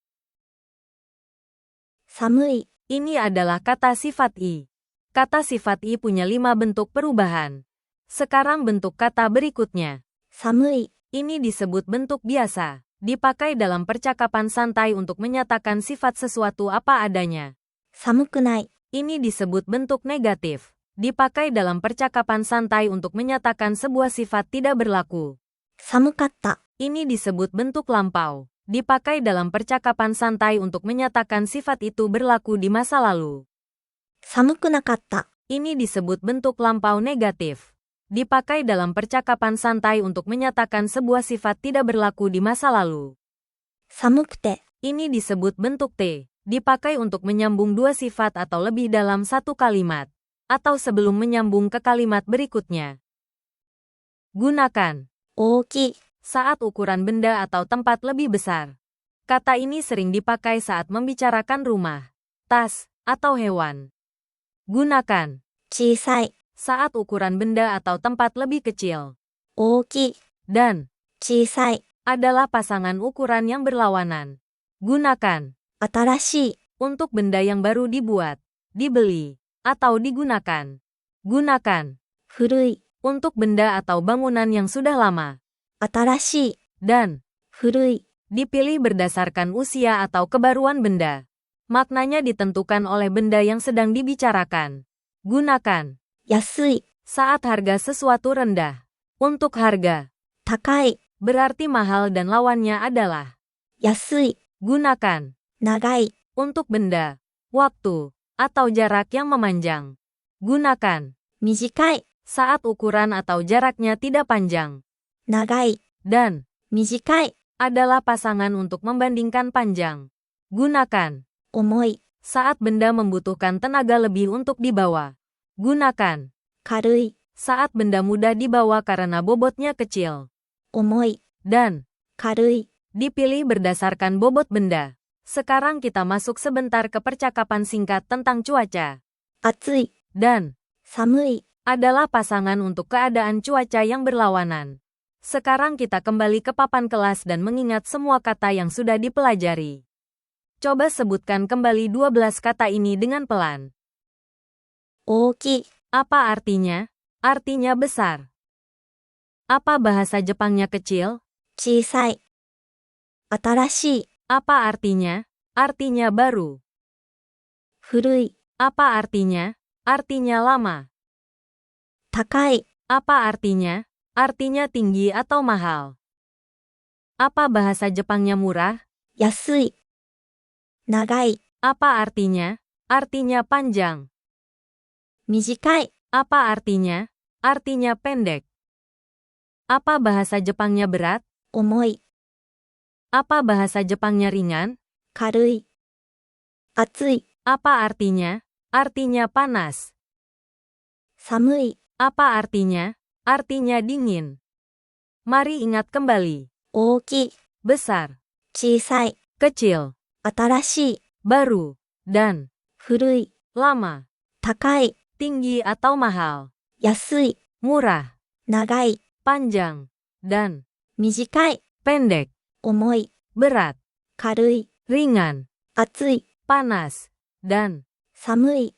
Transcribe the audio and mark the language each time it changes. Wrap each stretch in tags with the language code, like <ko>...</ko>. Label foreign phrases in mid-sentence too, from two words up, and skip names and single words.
<ja>寒い、</ja> <id>Ini adalah kata sifat I. Kata sifat I punya 5 bentuk perubahan. Sekarang bentuk kata berikutnya.</id> <ja>寒い、</ja> <id>Ini disebut bentuk biasa. Dipakai dalam percakapan santai untuk menyatakan sifat sesuatu apa adanya.</id> <ja>寒くない、</ja> <id>Ini disebut bentuk negatif. Dipakai dalam percakapan santai untuk menyatakan sebuah sifat tidak berlaku.</id> <ja>寒かった、</ja> <id>Ini disebut bentuk lampau. Dipakai dalam percakapan santai untuk menyatakan sifat itu berlaku di masa lalu.</id> <ja>寒くなかった、</ja> <id>Ini disebut bentuk lampau negatif. Dipakai dalam percakapan santai untuk menyatakan sebuah sifat tidak berlaku di masa lalu.</id> <ja>寒くて、</ja> <id>Ini disebut bentuk T. Dipakai untuk menyambung dua sifat atau lebih dalam satu kalimat. Atau sebelum menyambung ke kalimat berikutnya. Gunakan.</id> <ja>大きい、</ja> <id>Saat ukuran benda atau tempat lebih besar. Kata ini sering dipakai saat membicarakan rumah, tas, atau hewan. Gunakan.</id> <ja>小さい、</ja> <id>Saat ukuran benda atau tempat lebih kecil.</id> <ja>大きい、</ja> <id>Dan</id> <ja>小さい、</ja> <id>adalah pasangan ukuran yang berlawanan. Gunakan.</id> <ja>新しい、</ja> <id>Untuk benda yang baru dibuat, dibeli, atau digunakan. Gunakan.</id> <ja>古い、</ja> <id>Untuk benda atau bangunan yang sudah lama.</id> <ja>新しい、</ja> <id>Dan</id> <ja>古い、</ja> <id>dipilih berdasarkan usia atau kebaruan benda. Maknanya ditentukan oleh benda yang sedang dibicarakan. Gunakan.</id> <ja>安い、</ja> <id>Saat harga sesuatu rendah. Untuk harga.</id> <ja>高い、</ja> <id>Berarti mahal dan lawannya adalah.</id> <ja>安い、</ja> <id>Gunakan.</id> <ja>長い、</ja> <id>Untuk benda, waktu, atau jarak yang memanjang. Gunakan.</id> <ja>短い、</ja> <id>Saat ukuran atau jaraknya tidak panjang.</id> <ja>長い、</ja> <id>Dan</id> <ja>短い、</ja> <id>adalah pasangan untuk membandingkan panjang. Gunakan.</id> <ja>重い、</ja> <id>Saat benda membutuhkan tenaga lebih untuk dibawa. Gunakan.</id> <ja>軽い、</ja> <id>Saat benda mudah dibawa karena bobotnya kecil.</id> <ja>重い、</ja> <id>Dan</id> <ja>軽い、</ja> <id>dipilih berdasarkan bobot benda. Sekarang kita masuk sebentar ke percakapan singkat tentang cuaca.</id> <ja>暑い、</ja> <id>Dan</id> <ja>寒い、</ja> <id>adalah pasangan untuk keadaan cuaca yang berlawanan. Sekarang kita kembali ke papan kelas dan mengingat semua kata yang sudah dipelajari. Coba sebutkan kembali 12 kata ini dengan pelan.</id> <ja>大きい、</ja> <id>Apa artinya? Artinya besar. Apa bahasa Jepangnya kecil?</id> <ja>小さい、新しい、</ja> <id>Apa artinya? Artinya baru.</id> <ja>古い、</ja> <id>Apa artinya? Artinya lama.</id> <ja>高い、</ja> <id>Apa artinya? Artinya tinggi atau mahal. Apa bahasa Jepangnya murah?</id> <ja>安い、長い、</ja> <id>Apa artinya? Artinya panjang.</id> <ja>短い、</ja> <id>Apa artinya? Artinya pendek. Apa bahasa Jepangnya berat?</id> <ja>重い、</ja> <id>Apa bahasa Jepangnya ringan?</id> <ja>軽い、暑い、</ja> <id>Apa artinya? Artinya panas.</id> <ja>寒い、</ja> <id>Apa artinya? Artinya dingin. Mari ingat kembali.</id> <ja>大きい、</ja> <id>Besar,</id> <ja>小さい、</ja> <id>kecil,</id> <ja>新しい、</ja> <id>baru, dan</id> <ja>古い、</ja> <id>lama.</id> <ja>高い、</ja> <id>Tinggi atau mahal.</id> <ja>安い、</ja> <id>Murah,</id> <ja>長い、</ja> <id>panjang, dan</id> <ja>短い、</ja> <id>pendek.</id> <ja>重い、</ja> <id>Berat,</id> <ja>軽い、</ja> <id>ringan,</id> <ja>暑い、</ja> <id>panas, dan</id> <ja>寒い。</ja>